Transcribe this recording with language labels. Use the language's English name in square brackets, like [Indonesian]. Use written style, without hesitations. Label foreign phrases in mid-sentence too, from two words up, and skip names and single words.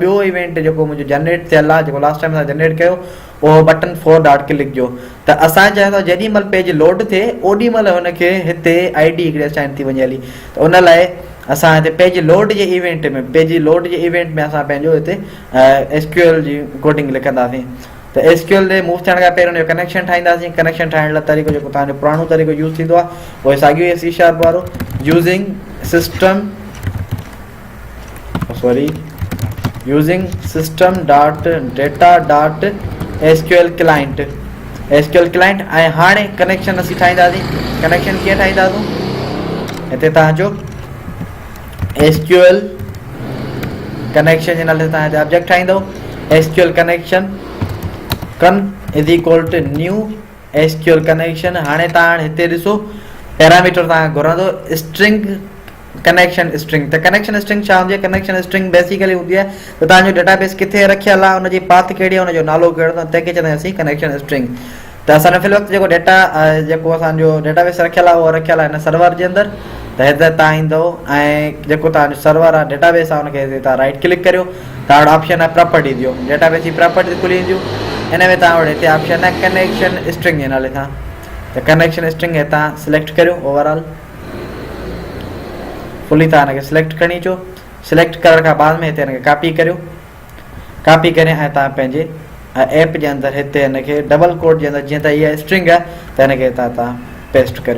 [Sindhi] ॿियो इवेंट जेको मुंहिंजो जनरेट थियल आहे जेको [English] last time [Sindhi] असां जनरेट कयो उहो बटन 4 [English] dot click [Sindhi] जो त असां चाहियूं था जेॾी महिल [English] page load [Sindhi] थिए ओॾी महिल हुनखे हिते ID हिकिड़ी असाइन थी वञे हली त उन लाइ असां हिते [English] page load [Sindhi] जे इवेंट में असां पंहिंजो हिते SQL जी कोडिंग लिखंदासीं त SQL जे मूव थियण खां पहिरियों हुनजो कनेक्शन ठाहींदासीं कनेक्शन ठाहिण लाइ तरीक़ो जेको तव्हांजो पुराणो तरीक़ो यूज़ थींदो आहे उहो साॻियो ई C# वारो यूज़िंग [English] System dot Data dot SQL Client [Sindhi] ऐं हाणे कनेक्शन असीं ठाहींदासीं कनेक्शन कीअं ठाहींदासीं हिते तव्हांजो [English] SQL connection [Sindhi] जे नाले तव्हां हिते ऑब्जेक्ट ठाहींदव [English] SQL connection con is equal to new SQL connection [Sindhi] हाणे तव्हां हिते ॾिसो पैरामीटर तव्हां घुरंदो [English] string connection string [Sindhi] त [English] connection string [Sindhi] छा हूंदी आहे [English] connection string basically [Sindhi] हूंदी आहे त तव्हांजो डेटाबेस किथे रखियल आहे हुनजी पाथ कहिड़ी आहे हुनजो नालो कहिड़ो आहे तंहिंखे चवंदा आहियूं असीं [English] connection string [Sindhi] त असांजो फ़िल वक़्तु जेको डेटा जेको असांजो डेटाबेस रखियल आहे उहो रखियल आहे हिन सर्वर जे अंदरि त हिते तव्हां ईंदव ऐं जेको तव्हांजो सर्वर आहे डेटाबेस आहे उनखे हिते तव्हां [English] right click [Sindhi] करियो, तव्हां वटि ऑप्शन आहे प्रॉपर्टी जो, डेटाबेस जी प्रॉपर्टी खुली ईंदियूं। इन में तव्हां वटि हिते ऑप्शन आहे [English] connection string [Sindhi] जे नाले सां, त [English] connection string [Sindhi] हितां सिलेक्ट करियो [English] overall fully [Sindhi] तव्हां हिनखे सिलेक्ट खणी अचो। सिलेक्ट करण खां बाद में हिते हिनखे कॉपी करियो, कॉपी करे ऐं तव्हां पंहिंजे ऐप जे अंदरि हिते हिनखे [English] double quote [Sindhi] जे अंदरि जीअं त इहा स्ट्रिंग आहे त हिनखे हितां तव्हां पेस्ट करियो।